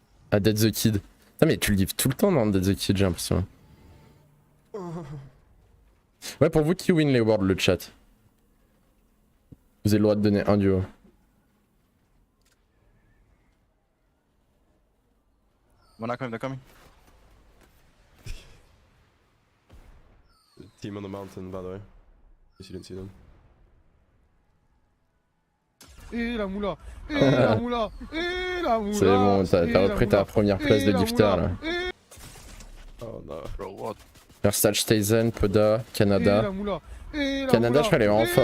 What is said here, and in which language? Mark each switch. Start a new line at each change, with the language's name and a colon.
French: Ah, Dead the Kid. Putain, mais tu le giftes tout le temps dans Dead the Kid, j'ai l'impression. Ouais, pour vous, qui win les worlds, le chat? Vous avez le droit de donner un duo.
English: When I come, they're coming. Team on the mountain, by the way. In case you didn't see them.
French: Et la moula, et la moula, et la moula. C'est bon, t'as repris ta première place de gifter là.
English: Oh no. Bro, what? Versace, Tyson, Poda, Canada.
French: Canada, je crois, elle est vraiment fort.